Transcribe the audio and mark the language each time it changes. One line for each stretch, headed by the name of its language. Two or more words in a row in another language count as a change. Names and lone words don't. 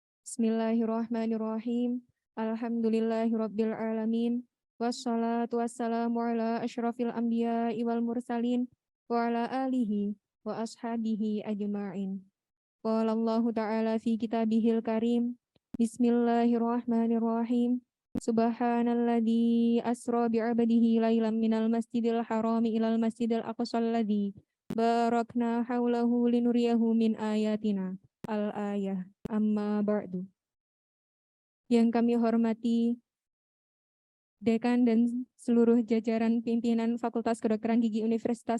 Arabic: بسم الله الرحمن الرحيم. الحمد لله رب العالمين. والصلاة والسلام على أشرف الأنبياء والمرسلين وعلى آله وأصحابه أجمعين. قال الله تعالى في كتابه الكريم. بسم الله الرحمن الرحيم. سبحان الذي أسرى بعبده ليلا من المسجد الحرام إلى المسجد الأقصى الذي باركنا حوله لنريه من آياتنا. الآية. أما بعد.
Indonesian: Yang kami hormati Dekan dan seluruh jajaran pimpinan Fakultas Kedokteran Gigi Universitas